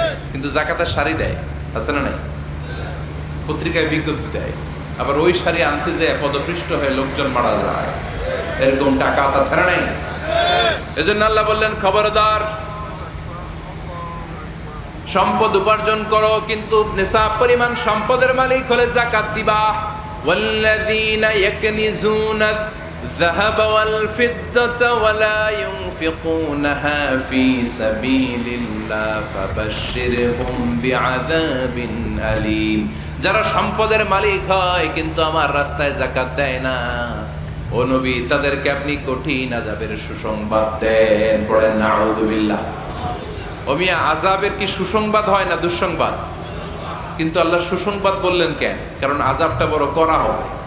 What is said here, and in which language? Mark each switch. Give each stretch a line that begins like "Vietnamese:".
Bangla: কিন্তু জাকাতের শাড়ি দেয়, আছে না নাই? পত্রিকায় বিজ্ঞপ্তি দেয়, আবার ওই শাড়ি আনতে যায় পদপৃষ্ট হয়ে লোকজন মারা যায়, এরকম টাকা আতা ছাড়া নাই। এজন্য আল্লাহ বললেন খবরদার, সম্পদ উপার্জন করো, কিন্তু নিসাব পরিমাণ সম্পদের মালিক হলে জাকাত দিবা।
Arabic: والذين يكنزون الذهب والفضة ولا ينفقونها في سبيل الله فبشرهم بعذاب أليم।
Bangla: যারা সম্পদের মালিক হয় কিন্তু আমার রাস্তায় যাকাত দেয় না, ও নবী তাদেরকে আপনি কঠিন আযাবের সুসংবাদ দেন। পড়েন নাউযুবিল্লাহ। ও মিয়া, আযাবের কি সুসংবাদ হয় না দুঃসংবাদ? কিন্তু আল্লাহ সুসংবাদ বললেন কেন? কারণ আযাবটা বড় করা হবে।